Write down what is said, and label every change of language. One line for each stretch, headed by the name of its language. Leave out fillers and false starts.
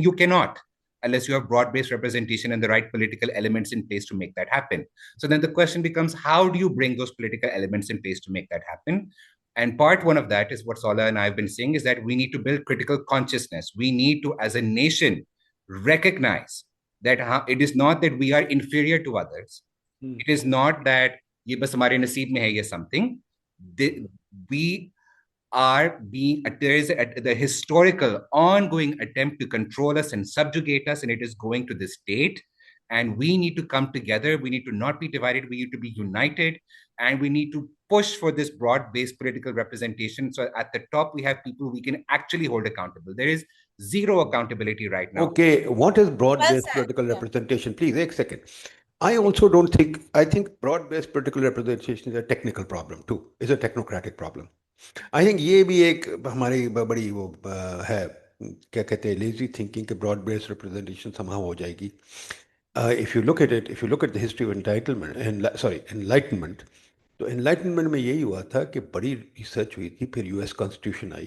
English: You کی not unless you have broad-based representation and the right political elements in place to make that happen. So then the question becomes, how do you bring those political elements in place to make that happen? And part one of that is what Saula and I have been saying, is that we need to build critical consciousness. We need to, as a nation, recognize that it is not that we are inferior to others. It is not that
Urdu: یہ بس ہمارے نصیب میں ہے یہ
English: something. We are being, there is the historical ongoing attempt to control us and subjugate us, and it is going to this state, and we need to come together. We need to not be divided, we need to be united, and we need to push for this broad-based political representation. So at the top we have people we can actually hold accountable. There is zero accountability right now. Okay, what is broad-based political representation? Please, एक second. I also don't think, I think broad-based political representation is a technical problem too. It's a technocratic problem. I think
Urdu: یہ بھی ایک ہماری بڑی وہ ہے، کیا کہتے ہیں، لیزی تھنکنگ کہ براڈ بیس ریپرزنٹیشن سمہاؤ ہو جائے گی.
English: if you look at it, if you look at the history of enlightenment,
Urdu: تو انلائٹنمنٹ میں یہی ہوا تھا کہ بڑی ریسرچ ہوئی تھی، پھر یو ایس کانسٹیٹیوشن آئی.